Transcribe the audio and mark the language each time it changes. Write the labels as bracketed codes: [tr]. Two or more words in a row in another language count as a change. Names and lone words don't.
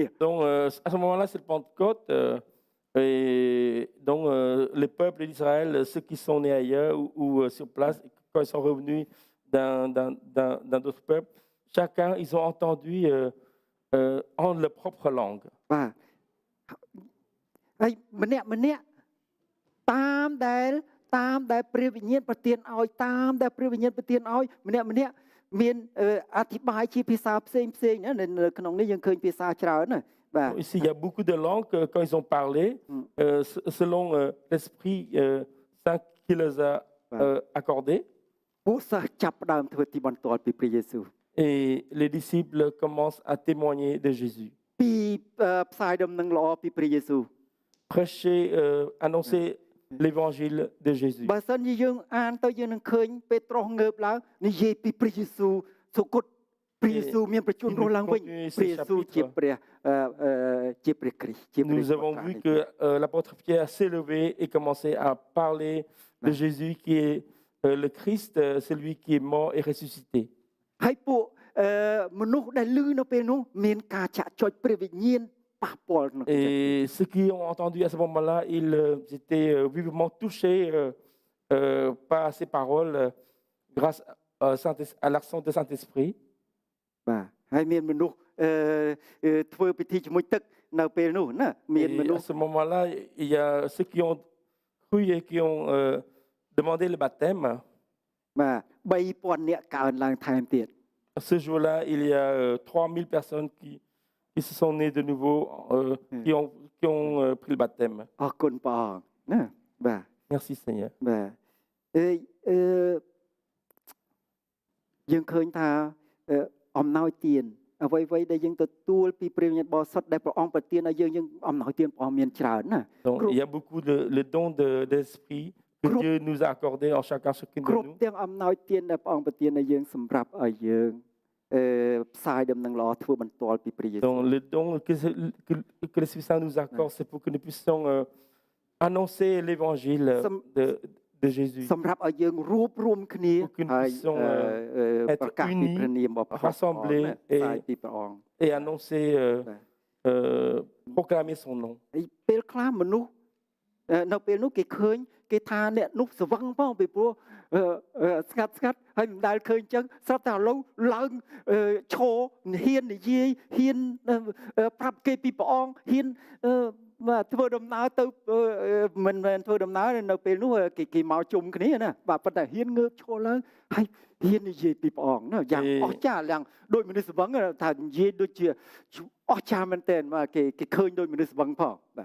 [fr] Donc à ce moment-là, c'est le Pentecôte. Et donc les peuples d'Israël, ceux qui sont nés ailleurs ou sur place, quand ils sont revenus dans d'autres peuples, chacun, ils ont entendu en leur propre langue. [km] បាទហើយម្នាក់តាមដែលព្រះវិញ្ញាណប្រទានឲ្យតាមដែលព្រះវិញ្ញាណប្រទានឲ្យម្នាក់មានអធិប្បាយជាភាសាផ្សេងណានៅក្នុងនេះយើងឃើញភាសាច្រើនណាបាទ [fr] Ici, il y a beaucoup de langues quand ils ont parlé, selon l'Esprit Saint qui les a accordées. [km] ពួកសិស្សចាប់ផ្ដើមធ្វើទីបន្ទាល់ពីព្រះយេស៊ូវ [fr] Et les disciples commencent à témoigner de Jésus. [km] ពីផ្សាយដំណឹងល្អពីព្រះយេស៊ូវ [fr] Prêcher, annoncer l'évangile de Jésus. [km] បើសិនជាយើងអានទៅយើងនឹងឃើញពេត្រុសងើបឡើងនិយាយពីព្រះយេស៊ូវសុគតព្រះយេស៊ូវមានប្រជញ្ញរស់ឡើងវិញព្រះយេស៊ូវជាព្រះគ្រីស្ទជាព្រះ [fr] Nous avons vu que l'apôtre Pierre s'est levé et commençait à parler de Jésus qui est le Christ, celui qui est mort et ressuscité. [km] ហើយពួកមនុស្សដែលឮនៅពេលនោះមានការចាក់ចុចព្រះវិញ្ញាណប៉ះពាល់ក្នុង [fr] Et ceux qui ont entendu à ce moment-là, ils étaient vivement touchés par ces paroles grâce à l'action de Saint-Esprit. [km] បាទហើយមានមនុស្សធ្វើពិធីជាមួយទឹកនៅពេលនោះណាមានមនុ [fr] Et [km] ស្ស [fr] à ce moment-là, il y a ceux qui ont cru et qui ont demandé le baptême. [km] បាទ3000នាក់កើនឡើងថែមទៀត [fr] Ce jour-là, il y a 3000 personnes qui se sont nées de nouveau, qui ont pris le baptême. [km] អរគុណព្រះអង្គណាបាទ [fr] Merci Seigneur. [km] បាទយើងឃើញថាអំណោយទានអ្វីដែលយើងទទួលពីព្រះវិញ្ញាណបរិសុទ្ធដែលព្រះអង្គប្រទានឲ្យយើងអំណោយទានព្រះអង្គមានច្រើនណា [fr] Donc il y a beaucoup de dons d'esprit que Dieu nous a accordés en chacune de [km] គ្រប់ [fr] nous. [km] ទាំងអំណោយទានដែលព្រះអង្គប្រទានឲ្យយើងសម្រាប់ឲ្យយើងផ្សាយដំណឹងល្អធ្វើបន្ទាល់ពីព្រះយេស៊ូវ [fr] Donc le don que l'Esprit Saint nous accorde, c'est pour que nous puissions annoncer l'évangile de Jésus. [km] សម្រាប់ឲ្យយើងរួបរวมគ្នា [fr] Pour que nous [km] ហើយ [fr] puissions [km] ប្រកាសពីព្រះនាមរបស់ព្រះអង្គ [fr] rassemblés [km] ផ្សាយពីព្រះអង្គ [fr] et annoncer, proclamer son nom. [km] ហើយពេលខ្លះមនុស្សនៅពេលនោះគេឃើញគេថាអ្នកនោះស្វឹងផងពីព្រោះស្ងាត់ហើយមិនដែលឃើញចឹងស្រាប់តែ ឥឡូវឡើងឈរហ៊ាននិយាយហ៊ានប្រាប់គេពីព្រះអង្គហ៊ានធ្វើដំណើរទៅមិនមែនធ្វើដំណើរនៅពេលនោះគេមកជុំគ្នាណាបាទប៉ុន្តែហ៊ានងើបឈរឡើងហើយហ៊ាននិយាយពីព្រះអង្គណាយ៉ាងអស្ចារ្យយ៉ាងដូចមនុស្សស្វឹងថានិយាយដូចជាអស្ចារ្យមែនទែនបាទគេឃើញដូចមនុស្សស្វឹងផងបាទ